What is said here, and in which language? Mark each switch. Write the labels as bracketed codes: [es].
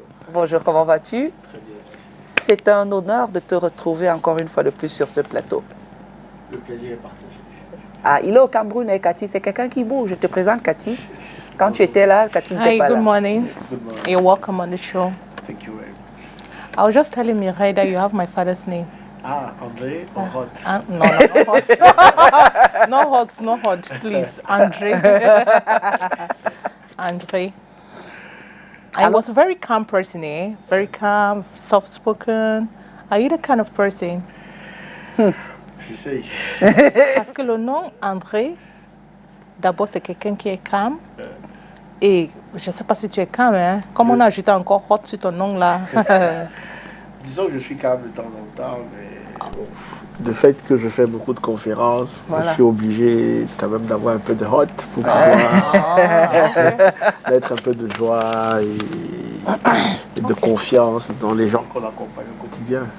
[fr] Bonjour, comment vas-tu? Très bien. C'est un honneur de te retrouver encore une fois de plus sur ce plateau. Le plaisir est partagé. Ah, il est au Cameroun, et Cathy, c'est quelqu'un qui bouge. Je te présente Cathy. Quand tu étais là, Cathy n'était pas là. [en] Good morning. Good morning. You're welcome on the show. Thank you very much. I was just telling Mireille that you have my father's name. Ah, André or Hott? No, Hott. No Hott, no Hott, please. André. André. I was a very calm person, eh? Very calm, soft-spoken. Are you the kind of person? [fr] J'essaye. Parce que le nom André, d'abord, c'est quelqu'un qui est calme. Et je ne sais pas si tu es calme, hein? Comme on a ajouté encore Hott sur ton nom là. Disons que je suis calme de temps en temps, mais bon, de fait que je fais beaucoup de conférences, je suis obligé quand même d'avoir un peu de Hott pour pouvoir mettre un peu de joie et de confiance dans les gens qu'on accompagne au quotidien.